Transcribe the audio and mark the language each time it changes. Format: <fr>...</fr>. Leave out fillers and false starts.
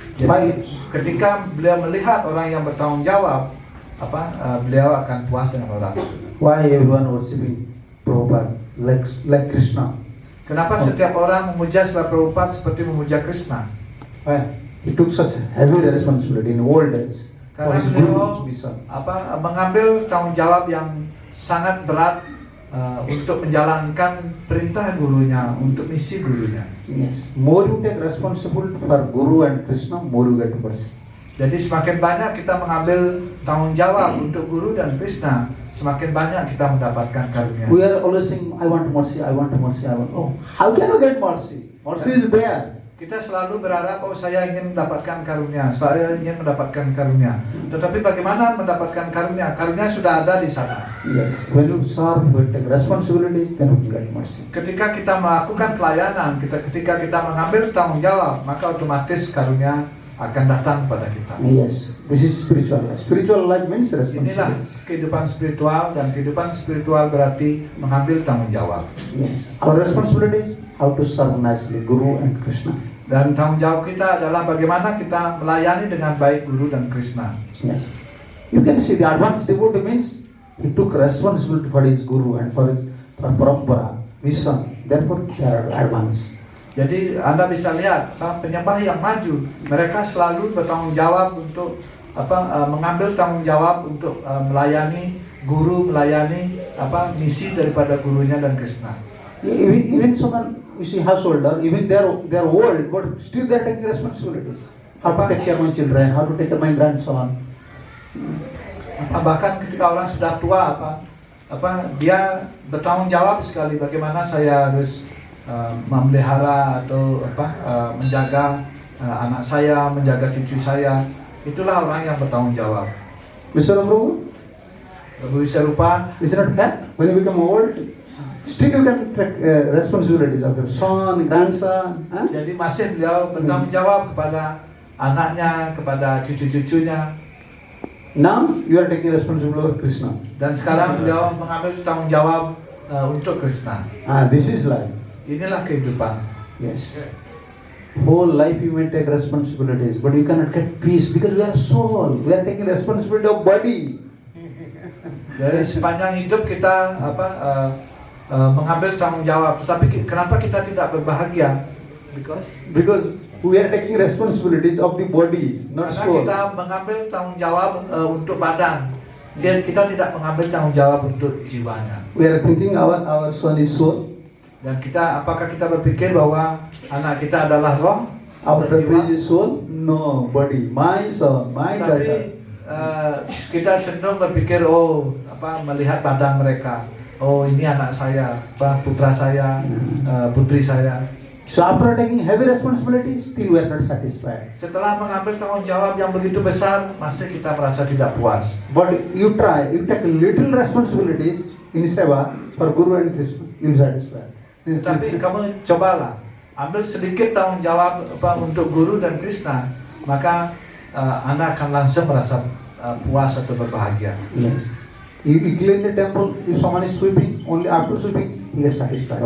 <id>Jadi ketika beliau melihat orang yang bertanggung jawab, beliau akan puas dengan orang.</id> <en>Why everyone worshiping Prabhupada like Krishna?</en> <id>Kenapa setiap orang memuja Srila Prabhupada seperti memuja Krishna?</id> <en>Why? He took such heavy responsibility in old days for</en> <id>Karena</id> <en>his</en> <id>beliau</id> <en>Guru's mission.</en> <id>mengambil tanggung jawab yang sangat berat untuk menjalankan perintah gurunya, untuk misi gurunya.</id> <en>Yes. More you take responsibility for Guru and Krishna, more you get mercy.</en> <id>Jadi semakin banyak kita mengambil tanggung jawab untuk guru dan Krishna, semakin banyak kita mendapatkan karunia.</id> <en>We are always saying, I want mercy, I want mercy, I want. Oh, how can you get mercy? Mercy is there.</en> <id>Kita selalu berharap, saya ingin mendapatkan karunia, saya ingin mendapatkan karunia. Tetapi bagaimana mendapatkan karunia? Karunia sudah ada di sana.</id> <en>Yes. When you serve, you take responsibilities, then you get mercy.</en> <id>Ketika kita melakukan pelayanan, ketika kita mengambil tanggung jawab, maka otomatis karunia akan datang kepada kita.</id> <en>Yes. This is spiritual life. Spiritual life means</en> <id>Inilah</id> <en>responsibilities.</en> <id>kehidupan spiritual, dan kehidupan spiritual berarti mengambil tanggung jawab.</id> <en>Yes. Our responsibilities, how to serve nicely Guru and Krishna.</en> <id>Dan tanggung jawab kita adalah bagaimana kita melayani dengan baik Guru dan Krishna.</id> <en>Yes. You can see the advanced devotee means he took responsibility for his Guru and for his parampara, mission. Therefore, they are advanced.</en> <id>Jadi Anda bisa lihat penyembah yang maju, mereka selalu bertanggung jawab untuk mengambil tanggung jawab untuk melayani guru, melayani misi daripada gurunya dan Krishna.</id> <en>Even someone, you see, householder, even they're old, but still they're taking responsibilities. How to take care of my children, how to take care of my grandson.</en> <id>Bahkan ketika orang sudah tua, dia bertanggung jawab sekali bagaimana saya harus memelihara atau menjaga anak saya, menjaga cucu saya. Itulah orang yang bertanggung jawab.</id> <en>Mr. Prabhu, Prabhu Visarupa, is it not that? When you become old, still you can take responsibilities of your son, grandson. Huh?</en> <id>jadi masih beliau bertanggung jawab kepada anaknya, kepada cucu-cucunya.</id> <en>Now you are taking responsibility of Krishna.</en> <id>Dan sekarang beliau mengambil tanggung jawab untuk Krishna.</id> <en>This is life.</en> <id>Inilah kehidupan.</id> <en>Yes. Whole life you may take responsibilities, but you cannot get peace because we are soul. We are taking responsibility of body.</en> <id>Dari sepanjang hidup kita mengambil tanggung jawab, tetapi kenapa kita tidak berbahagia?</id> <en>Because we are taking responsibilities of the body, not</en> <id>Karena</id> <en>soul.</en> <id>kita mengambil tanggung jawab untuk badan, dan kita tidak mengambil tanggung jawab untuk jiwanya.</id> <en>We are thinking our son is soul,</en> <id>Dan apakah kita berpikir bahwa anak kita adalah roh,</id> <en>our</en> <id>dan jiwa?</id> <en>baby is soul? No, body. My son, my daughter.</en> <id>Tapi kita cenderung berpikir, melihat badan mereka. Oh, ini anak saya, putra saya, putri saya.</id> <en>So after taking heavy responsibilities, still we are not satisfied.</en> <id>Setelah mengambil tanggung jawab yang begitu besar, masih kita merasa tidak puas.</id> <en>But you take little responsibilities in seva for Guru and Krishna, you will satisfied.</en> <id>Tapi kamu cobalah ambil sedikit tanggung jawab untuk guru dan Krishna, maka Anda akan langsung merasa puas atau berbahagia.</id> <en>Yes. You clean the temple, if someone is sweeping, only after sweeping, he gets satisfied.</en>